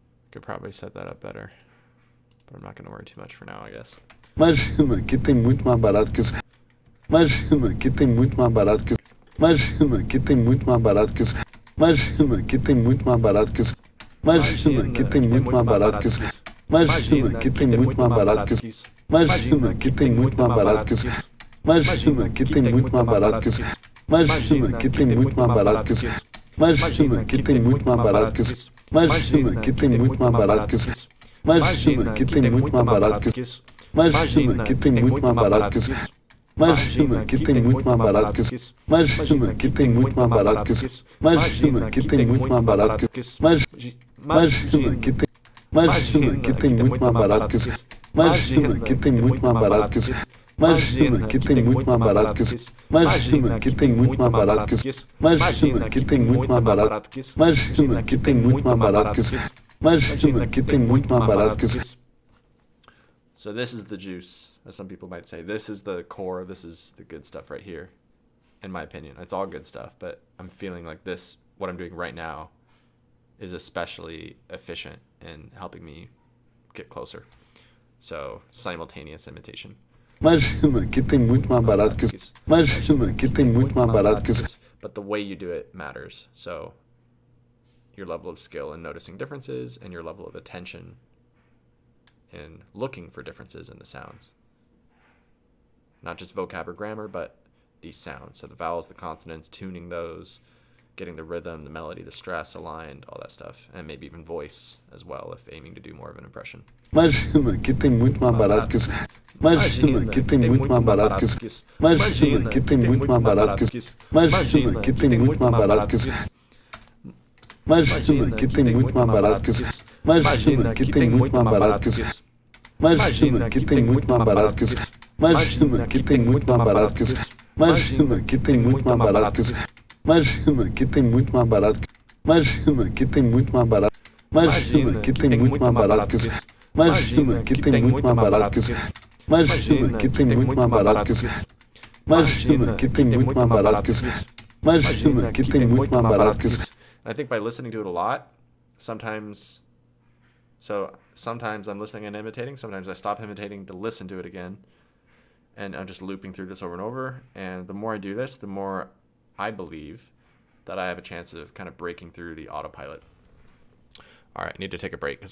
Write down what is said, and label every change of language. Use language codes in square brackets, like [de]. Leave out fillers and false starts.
[en] Could probably set that up better. But I'm not going to worry too much for now, I guess. [pt] Imagina que tem muito mais barato que isso. Imagina que tem muito mais barato que isso. Imagina que tem muito mais barato que isso. Imagina que tem muito mais barato que isso. Imagina que tem muito mais barato que isso. Imagina que tem muito mais barato que isso. Imagina que tem muito mais barato que isso. Imagina que tem muito mais barato que isso. Imagina que tem muito mais barato que isso. Imagina que tem muito mais barato que isso. Imagina que tem muito mais barato que isso. Imagina que tem muito mais barato que isso. Imagina que tem muito mais barato que isso. Imagina que tem muito mais barato que isso. Imagina que tem muito mais barato que isso. Imagina que tem muito mais barato que isso. Imagina que tem. Imagina que tem muito mais barato que isso. Imagina que tem muito mais barato que isso. Imagina que tem muito mais barato que isso. Imagina que tem muito mais barato que isso. Imagina que tem muito mais barato que isso. Imagina que tem muito mais barato que isso. Imagina que tem muito mais barato que isso. [en] So this is the juice, as some people might say. This is the core. This is the good stuff right here, in my opinion. It's all good stuff, but I'm feeling like this, what I'm doing right now, is especially efficient in helping me get closer. So simultaneous imitation. [pt] Imagina que tem muito mais barato que isso. Imagina que tem muito mais barato que isso. [en] But the way you do it matters. So your level of skill in noticing differences and your level of attention in looking for differences in the sounds. Not just vocab or grammar, but these sounds. So the vowels, the consonants, tuning those, getting the rhythm, the melody, the stress aligned, all that stuff. And maybe even voice as well, if aiming to do more of an impression. [pt] Imagina que tem muito mais barato que isso. Imagina que tem muito mais barato que isso. Imagina que tem muito mais barato que isso. Imagina que tem muito mais barato que isso. Imagina que tem muito mais barato que isso. Imagina que tem muito mais barato que isso. Imagina que tem muito mais barato que isso. Imagina que tem muito mais barato que isso. Imagina que tem muito mais barato que isso. Imagina que tem muito mais barato que isso. Imagina que tem muito mais barato. Imagina que tem muito mais barato que isso. Imagina que tem muito mais barato que isso. Imagina que tem muito mais barato que isso. Imagina que tem muito mais barato que isso. Imagina que tem muito mais barato que isso. [en] I think by listening to it a lot, sometimes I'm listening and imitating, sometimes I stop imitating to listen to it again, and I'm just looping through this over and over, and the more I do this, the more I believe that I have a chance of kind of breaking through the autopilot. All right, I need to take a break because I got